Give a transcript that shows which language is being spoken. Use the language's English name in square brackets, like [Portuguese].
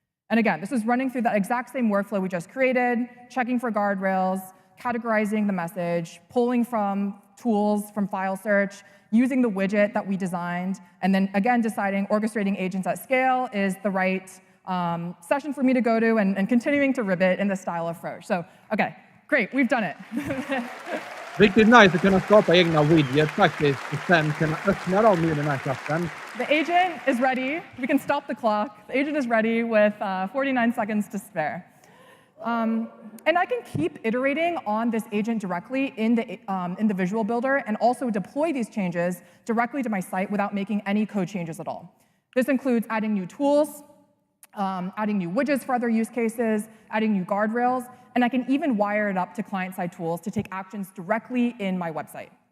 [English] And again, this is running through that exact same workflow we just created, checking for guardrails, categorizing the message, pulling from tools from file search, using the widget that we designed, and then again deciding orchestrating agents at scale is the right session for me to go to, and continuing to ribbit in the style of Froge. So, okay, great, we've done it. [Swedish] Riktigt nice att kunna skapa egna widgets faktiskt och sen kunna öppna dem i den här klassen. [English] The agent is ready. We can stop the clock. The agent is ready with 49 seconds to spare. And I can keep iterating on this agent directly in the visual builder and also deploy these changes directly to my site without making any code changes at all. This includes adding new tools, adding new widgets for other use cases, adding new guardrails, and I can even wire it up to client-side tools to take actions directly in my website.